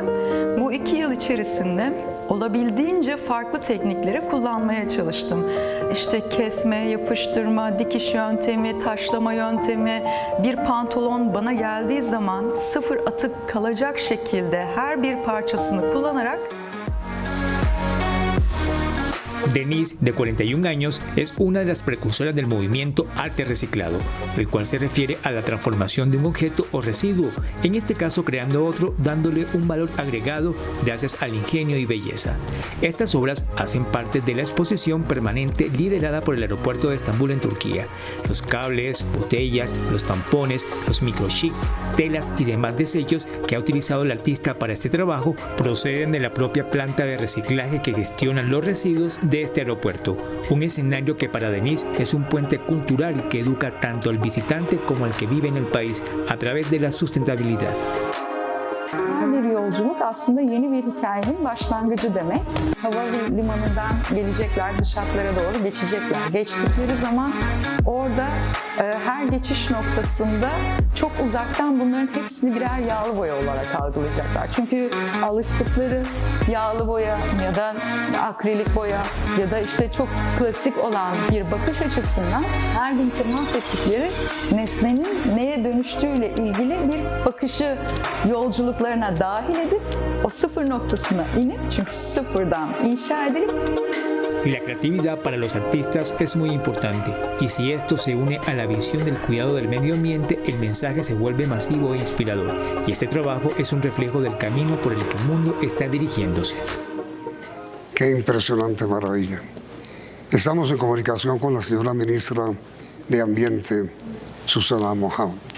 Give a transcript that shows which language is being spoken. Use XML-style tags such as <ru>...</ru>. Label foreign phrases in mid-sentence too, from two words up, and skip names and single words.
<tr>Bu 2 yıl içerisinde olabildiğince farklı teknikleri kullanmaya çalıştım. İşte kesme, yapıştırma, dikiş yöntemi, taşlama yöntemi, bir pantolon bana geldiği zaman sıfır atık kalacak şekilde her bir parçasını kullanarak.</tr> <es>Deniz, de 41 años, es una de las precursoras del movimiento arte reciclado, el cual se refiere a la transformación de un objeto o residuo, en este caso creando otro, dándole un valor agregado gracias al ingenio y belleza. Estas obras hacen parte de la exposición permanente liderada por el aeropuerto de Estambul en Turquía. Los cables, botellas, los tampones, los microchips, telas y demás desechos que ha utilizado el artista para este trabajo proceden de la propia planta de reciclaje que gestiona los residuos de este aeropuerto. Un escenario que para Denise es un puente cultural que educa tanto al visitante como al que vive en el país a través de la sustentabilidad.</es> <tr>Her bir yolculuk aslında yeni bir hikayenin başlangıcı demek. Havalimanından gelecekler, dış hatlara doğru geçecekler. Geçtikleri zaman orada her geçiş noktasında çok uzaktan bunların hepsini birer yağlı boya olarak algılayacaklar. Çünkü alıştıkları yağlı boya ya da akrilik boya ya da işte çok klasik olan bir bakış açısından her gün temas ettikleri nesnenin neye dönüştüğüyle ilgili bir bakışı yolculuklarına dahil edip o sıfır noktasına inip, çünkü sıfırdan inşa edilip.</tr> <es>La creatividad para los artistas es muy importante, y si esto se une a la visión del cuidado del medio ambiente, el mensaje se vuelve masivo e inspirador, y este trabajo es un reflejo del camino por el que el mundo está dirigiéndose. Qué impresionante maravilla. Estamos en comunicación con la señora ministra de Ambiente, Susana Mohamed.</es>